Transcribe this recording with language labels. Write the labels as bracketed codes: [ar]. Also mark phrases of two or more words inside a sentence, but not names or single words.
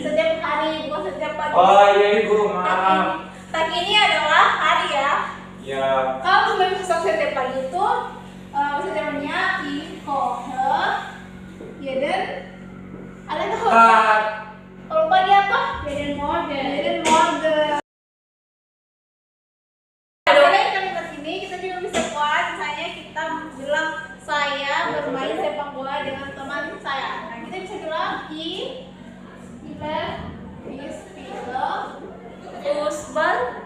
[id] hari, bukan setiap pagi. Oh iya ibu, maaf. Pagi ini adalah hari ya. Ya. Kalau memasak setiap pagi itu bahasa Jermannya jeden. Ada tahu? Kalau pagi apa? [de] Jeden morgen. [id] Selain kalimat ini kita juga bisa buat misalnya kita bilang saya bermain sepak bola dengan teman saya. Nah, kita bisa bilang Fußball.